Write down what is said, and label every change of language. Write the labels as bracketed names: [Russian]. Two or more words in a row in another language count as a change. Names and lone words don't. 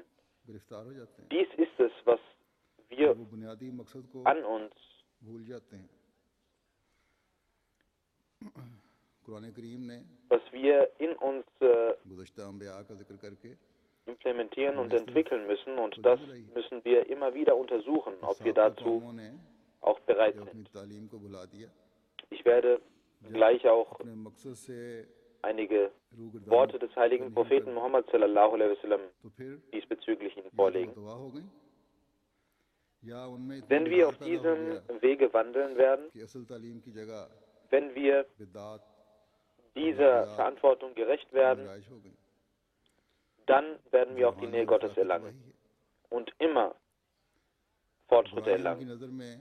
[German] Dies ist es, was wir an uns was wir in uns implementieren und entwickeln müssen, und das müssen wir immer wieder untersuchen, ob wir dazu auch bereit sind. Ich werde gleich auch einige Worte des heiligen Propheten Muhammad [Arabic] صلى الله عليه وسلم [German] diesbezüglich Ihnen vorlegen. Wenn wir auf diesem Wege wandeln werden, wenn wir dieser Verantwortung gerecht werden, dann werden wir auch die Nähe Gottes erlangen und immer Fortschritte erlangen.